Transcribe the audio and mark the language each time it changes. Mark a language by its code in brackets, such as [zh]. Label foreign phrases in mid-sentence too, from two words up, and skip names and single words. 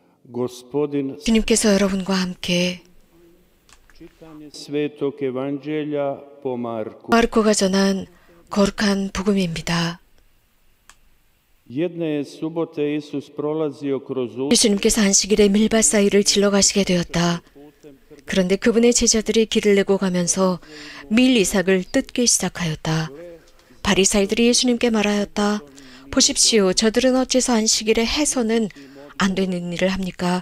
[hr] Gospodin [ko] 주님께서 여러분과 함께 [hr] čitanje Svetog Evanđelja po Marku. [ko] 마르코가 전한 거룩한 복음입니다. [hr] Jedne subote Isus prolazio kroz [ko] 예수님께서 안식일에 밀밭 사이를 질러가시게 되었다. 그런데 그분의 제자들이 길을 내고 가면서 밀 이삭을 뜯기 시작하였다. 바리사이들이 예수님께 말하였다. 보십시오. 저들은 어째서 안식일에 해서는 안 되는 일을 합니까?